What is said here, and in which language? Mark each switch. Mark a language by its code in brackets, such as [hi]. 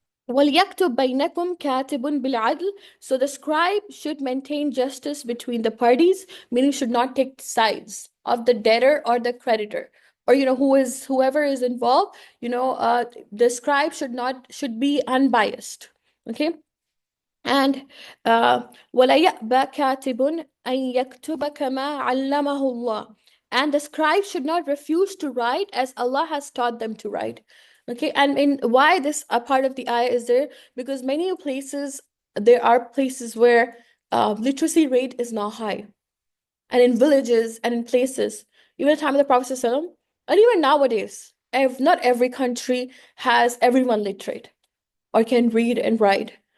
[ar] وَلْيَكْتُبْ بَيْنَكُمْ كَاتِبٌ بِالْعَدْلِ. [en] So the scribe should maintain justice between the parties, meaning should not take sides of the debtor or the creditor, or whoever is involved. The scribe should be unbiased. Okay, and [ar] وَلَا يَأْبَى كَاتِبٌ أَن يَكْتُبَ كَمَا عَلَّمَهُ اللَّهُ. [en] And the scribe should not refuse to write as Allah has taught them to write. Okay, and in why this a part of the ayah is there? Because there are places where literacy rate is not high, and in villages and in places, even at the time of the Prophet ﷺ, and even nowadays, not every country has everyone literate or can read and write.